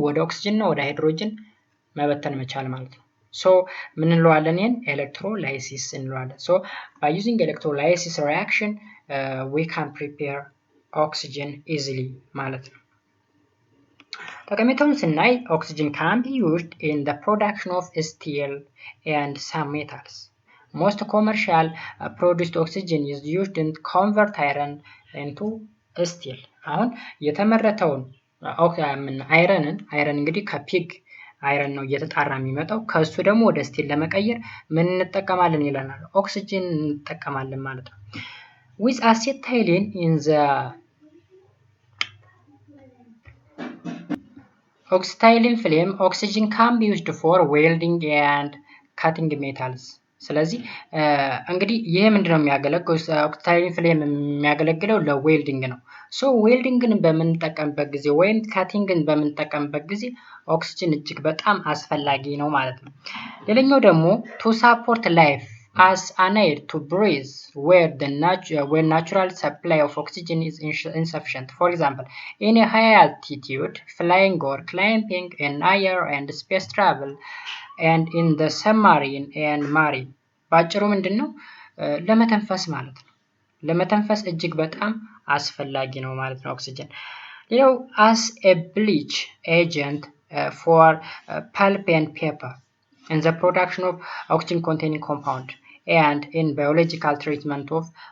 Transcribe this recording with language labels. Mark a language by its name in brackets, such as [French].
[Amharic] ወደ ኦክሲጅን እና ወደ ሃይድሮጅን መበተን መቻል ማለት ነው። So ምን እንለዋለን? ይሄን electrolysis እንለዋለን። [English] So by using electrolysis reaction we can prepare oxygen easily [Amharic] ማለት ነው። ጠቀሜታውን ስናይ [English] oxygen can be used in the production of steel and some metals. Most commercial produced oxygen is used in convert iron into steel. [Amharic] አሁን የተመረተውን አይረን እንግዲህ ከፒግ አይረን ነው እየተጣራ የሚመጣው ከሱ ደግሞ ወደ ስቲል ለመቀየር ምን እንጠቀማለን ይለናል? ኦክሲጅን እንጠቀማለን ማለት ነው። [English] with acetylene in the oxidizing flame oxygen can be used for welding and cutting metals. [Amharic] ስለዚህ እንግዲህ ይሄ ምንድነው የሚያገለግለው? ኦክሲዳይዚንግ ፍሌም የሚያገለግለው ለዌልዲንግ ነው። ሶ ዌልዲንግን በምንጠቀምበት ጊዜ ወይም ካቲንግን በምንጠቀምበት ጊዜ ኦክሲጅን እጅግ በጣም አስፈላጊ ነው ማለት ነው። ሌላኛው ደግሞ [English] to support life as an aid to breathe where natural supply of oxygen is insufficient. For example, in a high altitude flying or climbing in air and space travel and in the submarine and marine. [Amharic] ባጭሩ ምንድነው? ለመተንፈስ ማለት ነው። ለመተንፈስ እጅግ በጣም አስፈላጊ ነው ማለት ነው ኦክሲጅን። ሌላው [English] as a bleach agent for pulp and paper in the production of oxygen containing compound and in biological treatment of